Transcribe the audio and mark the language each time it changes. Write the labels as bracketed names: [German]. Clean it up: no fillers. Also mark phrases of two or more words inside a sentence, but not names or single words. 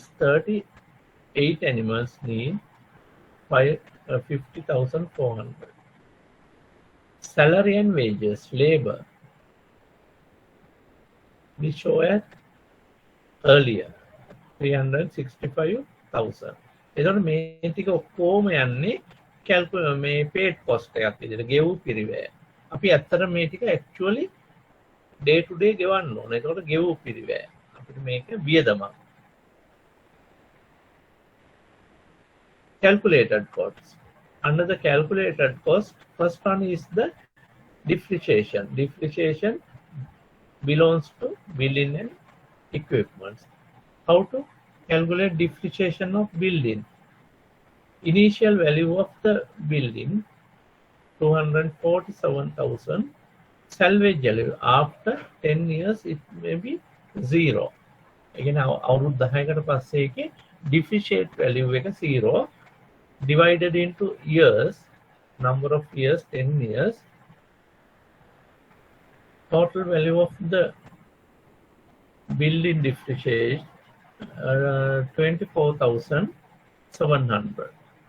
[English] 38 animals need 50,400. Salary and wages, labor we show it earlier. 365,000. [Sinhala] එතකොට මේ ටික ඔක්කොම යන්නේ මේ [English] paid cost [Sinhala] එකක් විදිහට ගෙවූ පිරිවැය. අපි ඇත්තට මේ ටික [English] actually day to day [Sinhala] ගෙවන්න ඕනේ. එතකොට ගෙවූ පිරිවැය. අපිට මේක වියදමක්. [English] Calculated costs. Under the calculated cost, first one is the depreciation. Depreciation belongs to building and equipment. How to calculate depreciation of building? Initial value of the building 247,000. Salvage value after 10 years it may be 0. Again, [Sinhala] අවුරුදු 10කට පස්සේ ඒකේ depreciate value එක 0 [English] divided into years, number of years 10 years. Total value of the building depreciation 24,700.